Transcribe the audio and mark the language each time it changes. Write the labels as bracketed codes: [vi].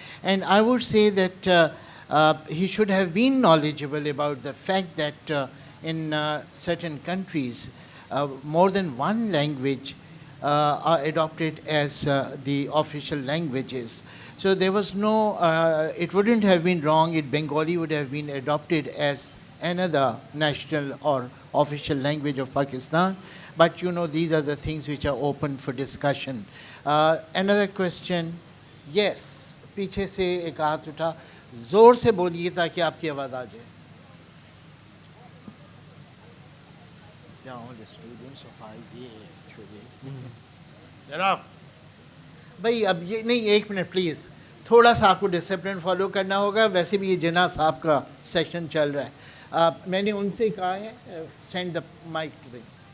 [en] And I would say that he should have been knowledgeable about the fact that in certain countries, more than one language are adopted as the official languages. So there was no, it wouldn't have been wrong if Bengali would have been adopted as another national or official language of Pakistan. But you know, these are the things which are open for discussion. Another question. [hi] Yes, पीछे से एक हाथ उठा, जोर से बोलिए ताकि आपकी आवाज़ आ जाए. [en] Yeah, all the students of IBA actually. [hi] जनाब भाई अब ये नहीं, एक मिनट प्लीज़, थोड़ा सा आपको डिसिप्लिन फॉलो करना होगा. वैसे भी ये जिन्ना साहब का सेशन चल रहा है. मैंने उनसे कहा है [en] Send the mic to them.